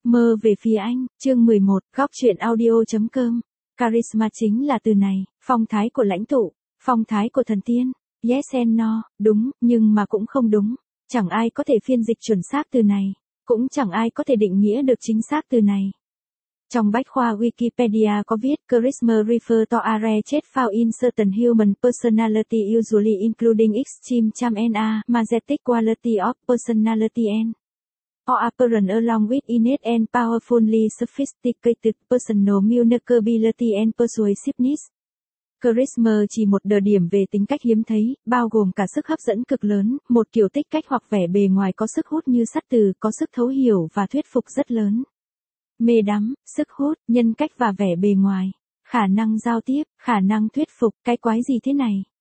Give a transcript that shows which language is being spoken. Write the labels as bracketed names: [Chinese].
[Vietnamese] Mơ về phía anh, chương 11, góc truyện audio.com. Charisma chính là từ này, phong thái của lãnh tụ, phong thái của thần tiên. [English] Yes and no, [Vietnamese] đúng, nhưng mà cũng không đúng. Chẳng ai có thể phiên dịch chuẩn xác từ này, cũng chẳng ai có thể định nghĩa được chính xác từ này. [English] Trong bách khoa Wikipedia có viết, Charisma refer to a rare trait found in certain human personality usually including extreme charm and a magnetic quality of personality and or apparent along with innate and powerfully sophisticated personal vulnerability and persuasiveness. [Vietnamese] Charisma chỉ một đặc điểm về tính cách hiếm thấy, bao gồm cả sức hấp dẫn cực lớn, một kiểu tính cách hoặc vẻ bề ngoài có sức hút như sắt từ, có sức thấu hiểu và thuyết phục rất lớn. Mê đắm, sức hút, nhân cách và vẻ bề ngoài, khả năng giao tiếp, khả năng thuyết phục, cái quái gì thế này?